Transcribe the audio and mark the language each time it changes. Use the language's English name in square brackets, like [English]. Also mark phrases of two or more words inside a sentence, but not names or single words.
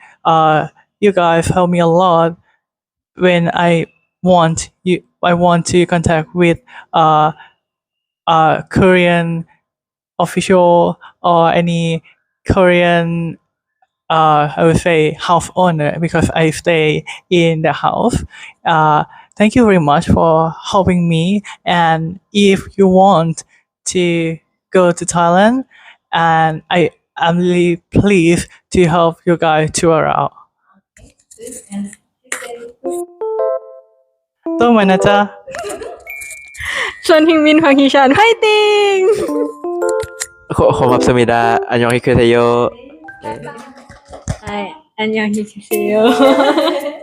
[English] You guys help me a lot when I want to contact with Korean official or any Korean I would say house owner because I stay in the house. Thank you very much for helping me. And if you want to go to Thailand, and I am really pleased to help you guys tour out. [Thai] ต้องมานะจ๊ะ [Korean] 손흥민, Hwang Hee-chan, 화이팅! 고맙습니다. 안녕히 계세요. 네, 안녕히 계세요.